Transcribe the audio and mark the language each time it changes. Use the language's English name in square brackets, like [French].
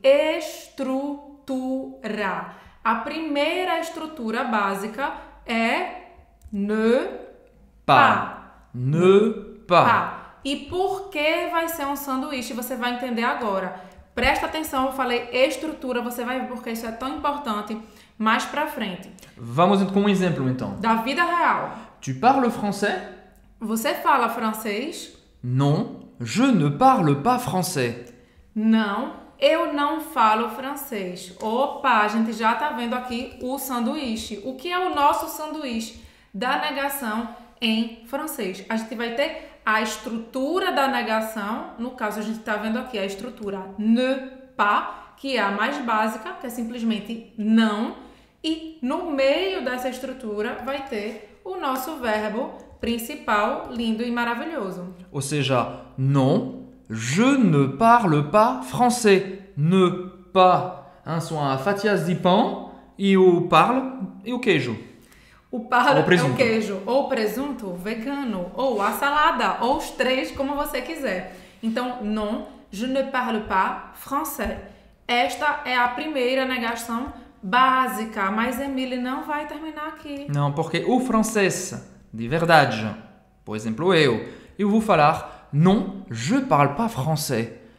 [Portuguese] Estrutura. A primeira estrutura básica é ne pas. [French] Ne pas. Pas. [Portuguese] E por que vai ser um sanduíche? Você vai entender agora. Presta atenção, eu falei estrutura, você vai ver porque isso é tão importante mais pra frente. Vamos com um exemplo então. Da vida real. [French] Tu parles français? [Portuguese] Você fala francês? [French] Non, je ne parle pas français. [Portuguese] Não, eu não falo francês. Opa, a gente já tá vendo aqui o sanduíche. O que é o nosso sanduíche da negação em francês? A gente vai ter a estrutura da negação. No caso, a gente tá vendo aqui a estrutura ne pas, que é a mais básica, que é simplesmente não. E no meio dessa estrutura vai ter o nosso verbo principal, lindo e maravilhoso. Ou seja, [French] non, je ne parle pas français. Ne pas. [Portuguese] São as fatias de pão e o parle e o queijo. O parle Ou é presunto. o queijo, ou presunto vegano, ou a salada, ou os três, como você quiser. Então, [French] non, je ne parle pas français. [Portuguese] Esta é a primeira negação básica, mas Emile não vai terminar aqui. Não, porque o francês de verdade, por exemplo, eu vou falar [French] non, je parle pas français.